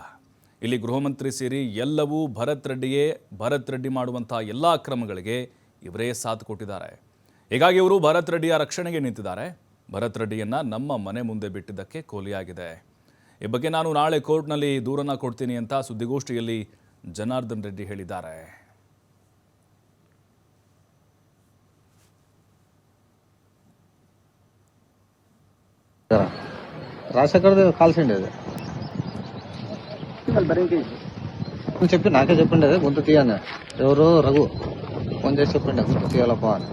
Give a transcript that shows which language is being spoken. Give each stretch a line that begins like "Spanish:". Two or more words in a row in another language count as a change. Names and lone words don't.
Kannada: ಇಲ್ಲಿ ಗೃಹ ಮಂತ್ರಿ ಸೇರಿ ಎಲ್ಲವೂ ಭರತ್ ರೆಡ್ಡಿ ಮಾಡುವಂಥ ಎಲ್ಲ ಕ್ರಮಗಳಿಗೆ ಇವರೇ ಸಾಥ್ ಕೊಟ್ಟಿದ್ದಾರೆ. ಹೀಗಾಗಿ ಇವರು ಭರತ್ ರೆಡ್ಡಿಯ ರಕ್ಷಣೆಗೆ ನಿಂತಿದ್ದಾರೆ. ಭರತ್ ರೆಡ್ಡಿಯನ್ನು ನಮ್ಮ ಮನೆ ಮುಂದೆ ಬಿಟ್ಟಿದ್ದಕ್ಕೆ ಕೊಲೆಯಾಗಿದೆ. ಈ ಬಗ್ಗೆ ನಾನು ನಾಳೆ ಕೋರ್ಟ್ನಲ್ಲಿ ದೂರನ್ನು ಕೊಡ್ತೀನಿ ಅಂತ ಸುದ್ದಿಗೋಷ್ಠಿಯಲ್ಲಿ ಜನಾರ್ದನ್ ರೆಡ್ಡಿ ಹೇಳಿದ್ದಾರೆ.
Telugu: రాజశేఖర్ది కాల్సిండే చెప్పి నాకే చెప్పిండేది గొంతు తీయని ఎవరు రఘు ఫోన్ చేసి చెప్పిండే గొంతు తీయాలప్ప అని.